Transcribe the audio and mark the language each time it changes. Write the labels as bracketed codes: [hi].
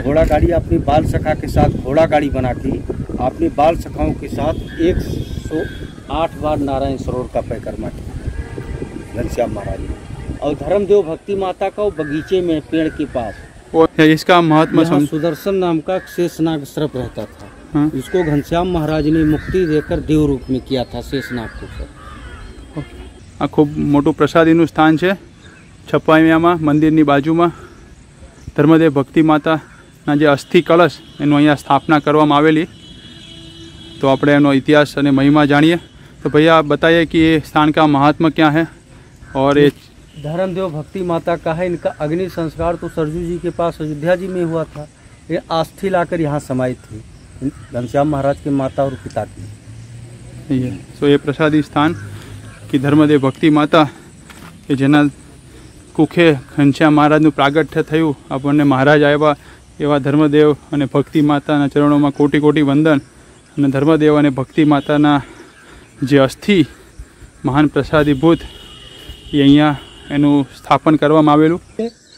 [hi] घोड़ा गाड़ी अपने बाल सखा के साथ, घोड़ा गाड़ी बना के अपने बाल सखाओं के साथ 108 बार नारायण सरोवर का परिक्रमा किया घनश्याम महाराज ने। और धर्मदेव भक्ति माता का वो बगीचे में पेड़ के पास। और इसका महात्मा यहाँ सुदर्शन नाम का शेषनाग सर्प रहता था। हाँ? इसको घनश्याम महाराज ने मुक्ति देकर देव रूप में किया था शेषनाग को सर। [gu] आ खूब मोटू प्रसादीનું સ્થાન છે છપાઈયામાં મંદિરની બાજુમાં ધર્મદેવ ભક્તિ માતાના જે અસ્થિ કળશ એનું અહીંયા સ્થાપના કરવામાં આવેલી। तो આપણે એનો ઇતિહાસ અને મહિમા જાણીએ। [hi] तो भैया आप बताइए कि ये स्थान का महात्मा क्या है और ये धर्मदेव भक्ति माता का है। इनका अग्नि संस्कार तो सरजू जी के पास अयोध्या जी में हुआ था। ये अस्थि लाकर यहाँ समाई थी घनश्याम महाराज के माता और पिता की। [gu] सो ये प्रसादी स्थान कि धर्मदेव भक्ति माता कि जेना कुखे घनश्याम महाराजનું પ્રાગટ્ય થયું આપણને મહારાજ આવ્યા એવા ધર્મદેવ અને ભક્તિ માતાના ચરણોમાં કોટી કોટી વંદન। અને ધર્મદેવ અને ભક્તિ માતાના જે અસ્થિ મહાન પ્રસાદીભૂત એ અહીંયા એનું સ્થાપન કરવામાં આવેલું।